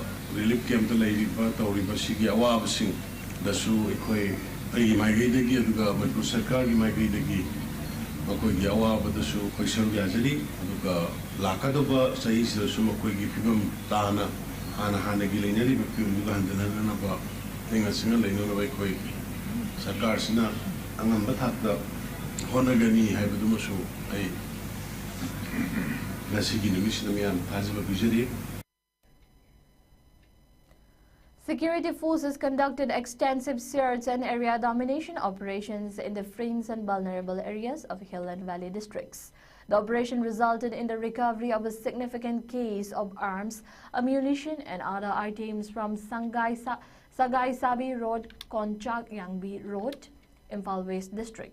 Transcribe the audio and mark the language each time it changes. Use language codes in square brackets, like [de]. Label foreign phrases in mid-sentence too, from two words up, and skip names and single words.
[en] relief camp [mni] ta leiriba tawriba sigi awabasing dasu ikoi ai maigaidagi aduga manipur sarkar gi maigaidagi makoi gi awaba dasu koi saru yajari aduga lakadaba sahi dasu makoi gi phibam tana hana gi leinari bakki unuga handana ba ninga singa leino ba ikoi sarkar sina angamba thakta honagani haibadu masu ai nasigi numisina mian thajiba bijari. [en] Security forces conducted extensive search and area domination operations in the fringe and vulnerable areas of Hill and Valley districts. The operation resulted in the recovery of a significant case of arms, ammunition and other items from Sagai Sabi Road, Konchak Yangbi Road, Imphal West District.